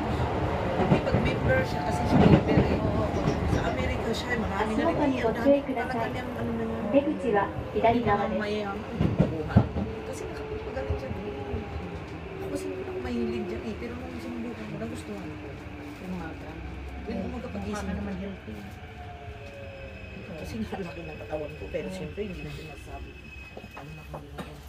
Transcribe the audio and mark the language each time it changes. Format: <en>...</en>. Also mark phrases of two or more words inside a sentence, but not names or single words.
<tl>Hindi pag member siya kasi siya member eh. Sa Amerika siya, marami na rin. Ang dami talaga niyang ano na yan.</tl> <ja>出口は左側です。</ja> <tl>Mayayaman. Buhan. Kasi nakapagpagaling siya doon. Ako kasi hindi ako mahilig dyan eh. Pero nung sinubukan ko, nagustuhan ko. Umaga. Yung umaga pagising Mukha ka naman healthy. Kasi nalaki ng katawan ko. Pero siyempre hindi na sinasabi. Ano na kami</tl>